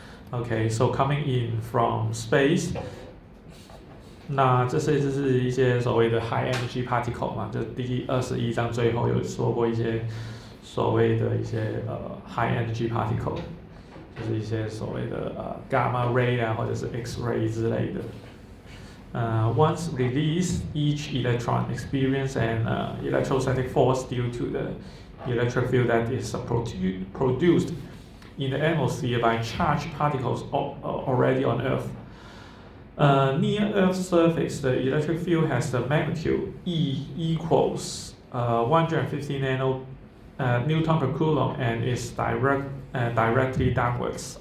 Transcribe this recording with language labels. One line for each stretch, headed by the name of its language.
English: Okay, so coming in from space.
Chinese: 那这是一些所谓的 high energy particle 嘛，就第21章最后有说过一些所谓的一些high energy particle， 就是一些所谓的gamma ray 啊，或者是 X ray 之类的。
English: Once released, each electron experience an electrostatic force due to the electric field that is produced in the atmosphere by charged particles already on Earth. Near Earth's surface, the electric field has the magnitude E equals 150 Newton per Coulomb and is directly downwards.